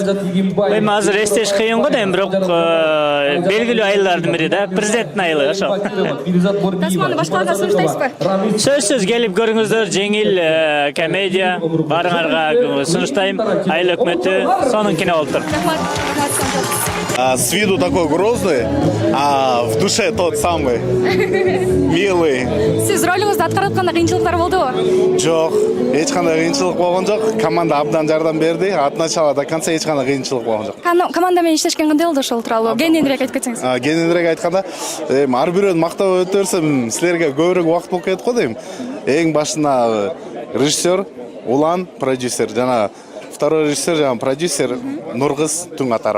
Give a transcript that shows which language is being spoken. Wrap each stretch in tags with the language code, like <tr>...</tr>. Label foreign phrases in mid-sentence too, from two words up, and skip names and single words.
<ky>Эми азыр эстеш кыйын го, эми бирок белгилүү айылдардын бири да, президенттин айылы ошо. Тасманы башкаларга сунуштайсызбы? Сөзсүз келип көрүңүздөр, жеңил комедия барыңарга сунуштайм. Айыл өкмөтү сонун кино болуптур.</ky> <ru>С виду такой грозный, а в душе тот самый милый.</ru> <ky>Сиз ролуңузду аткарып атканда кыйынчылыктар болдубу? Жок, эч кандай кыйынчылык болгон жок. Команда абдан жардам берди.</ky> <ru>От начала до конца</ru> <ky>эч кандай кыйынчылык болгон жок. Команда менен иштешкен кандай болду ошол тууралуу? Кененирээк айтып кетсеңиз. Кененирээк айтканда, ар бирөөнү мактап өтө берсем, силерге көбүрөөк убакыт болуп кетет го дейм. Эң башына режиссер, Улан, продюсер, жана второй режиссер, жана продюсер Нургыз Түңатарова.</ky>